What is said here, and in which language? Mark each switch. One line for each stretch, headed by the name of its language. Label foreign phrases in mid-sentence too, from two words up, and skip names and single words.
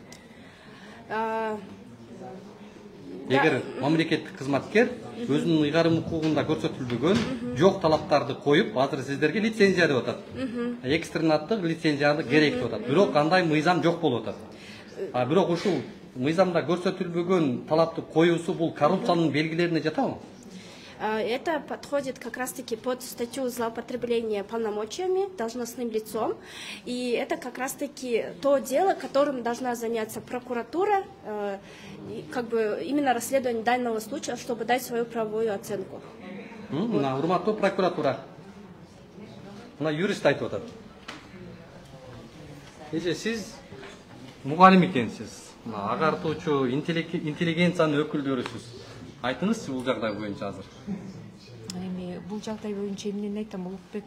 Kyrgyz: Эгер мамлекеттик кызматкер өзүнүн ыйгарым укугунда көрсөтүлбөгөн жок талаптарды коюп, азыр сиздерге лицензия деп атат. Экстернаттык лицензияны керек деп атат. Бирок андай мыйзам жок болуп атат. Бирок ушул мыйзамда көрсөтүлбөгөн талапты коюусу бул коррупциянын белгилерине жатабы?
Russian: Это подходит как раз-таки под статью злоупотребления полномочиями, должностным лицом. И это как раз-таки то дело, которым должна заняться прокуратура, как бы именно расследование данного случая, чтобы дать свою правовую оценку.
Kyrgyz: Урматтуу прокуратура. Юрист айтып атат. Сиз мугалим экенсиз. Агартуучу интеллигенциянын өкүлдөрүсүз. Айтыңызчы бул жагдай боюнча азыр. Эми бул жагдай боюнча эмнени айтам, Улукбек?